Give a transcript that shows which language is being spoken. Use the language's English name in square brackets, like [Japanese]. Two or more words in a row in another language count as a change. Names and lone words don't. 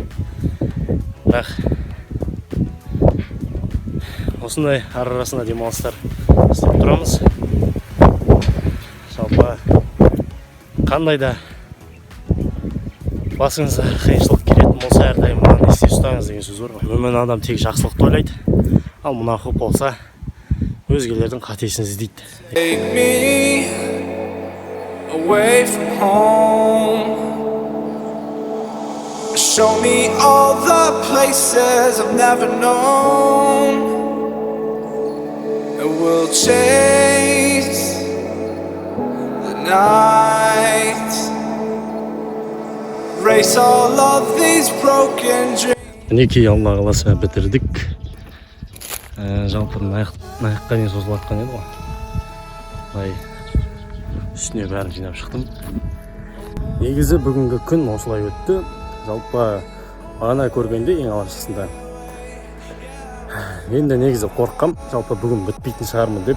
[Kazakh] Бірақ осындай арасында демалыстар істеп тұрамыз. Жалпы қандай да басыңызға қиыншылық келетін болса, әрдайым мынаны есте ұстаңыз деген сөз бар ғой. Өмірін адам тек жақсылықты ойлайды, ал мына көп болса өзгелердің қатесін іздейді. [English] Take me away from home. Show me all the places I've never known, and we'll chase the night, race all of these broken dreams. [Kazakh] мінекей алла қаласа бітірдік. Жалпы аяққа дейін созылып жатқан еді ғой. Былай үстіне бәрін жинап шықтым. Негізі бүгінгі күн осылай өтті. Жалпы бағана көргенде ең алғашқысында енді негізі қорыққам, жалпы бүгін бітпейтін шығармын деп.